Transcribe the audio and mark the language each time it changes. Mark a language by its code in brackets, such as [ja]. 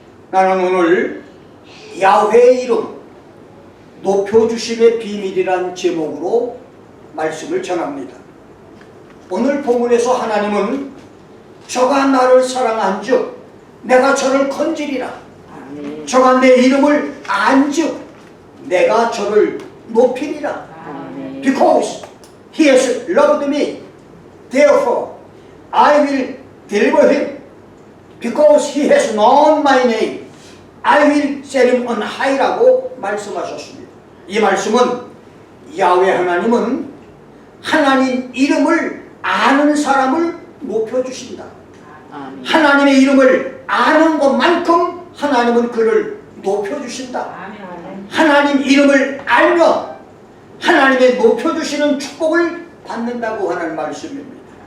[ko] 나는 오늘 야훼의 이름 높여주심의 비밀이란 제목으로 말씀을 전합니다. 오늘 본문에서 하나님은 저가 나를 사랑한즉 내가 저를 건지리라. 저가 내 이름을 안즉 내가 저를 높이리라. [en] Because he has loved me, therefore I will deliver him. Because he has known my name, I will set him on high [ko] 라고 말씀하셨습니다. 이 말씀은 야훼 하나님은 하나님 이름을 아는 사람을 높여주신다. 아멘. 하나님의 이름을 아는 것만큼 하나님은 그를 높여주신다. 아멘. 하나님 이름을 알면 하나님의 높여주시는 축복을 받는다고 하는 말씀입니다.